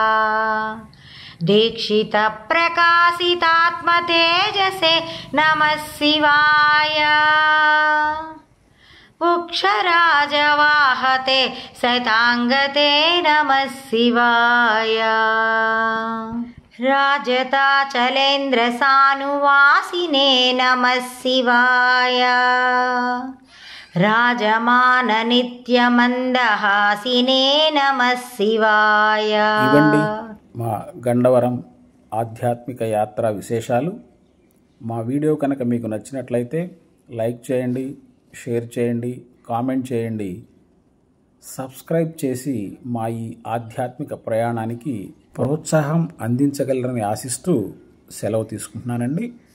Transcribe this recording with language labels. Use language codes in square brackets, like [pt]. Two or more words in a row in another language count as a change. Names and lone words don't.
[sa] दीक्षितप्रकाशितात्मतेजसे नमः शिवाय उक्षराजवाहते सताङ्गते नमः शिवाय राजताचलेन्द्रसानुवासिने नमः शिवाय राजमाननित्यमन्दहासिने नमः शिवाय [te] ఇవండి మా గండవరం ఆధ్యాత్మిక యాత్ర విశేషాలు. మా వీడియో కనుక మీకు నచ్చినట్లయితే లైక్ చేయండి, షేర్ చేయండి, కామెంట్ చేయండి, సబ్స్క్రైబ్ చేసి మా ఈ ఆధ్యాత్మిక ప్రయాణానికి ప్రోత్సాహం అందించగలరని ఆశిస్తూ సెలవు తీసుకుంటున్నానండి.